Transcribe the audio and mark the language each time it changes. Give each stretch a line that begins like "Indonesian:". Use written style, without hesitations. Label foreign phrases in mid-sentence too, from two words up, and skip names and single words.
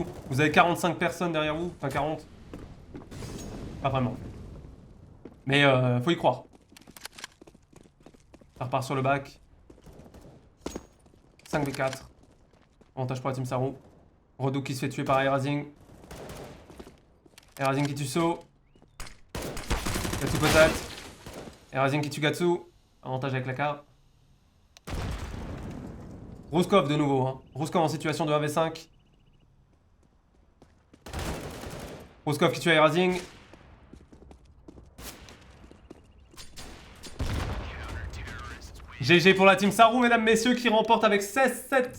French: Vous avez 45 personnes derrière vous. Enfin, 40. Pas vraiment. Mais faut y croire. Ça repart sur le bac. 5v4. Avantage pour la team Saru. Rodou qui se fait tuer par Razing. Razing qui tue So. Gatsu peut-être. Razing qui tue Gatsu. Avantage avec la carte. Ruskov de nouveau. Hein. Ruskov en situation de 1v5. Ruskov qui tue Razing. GG pour la team Saru, mesdames, messieurs, qui remporte avec 16-7.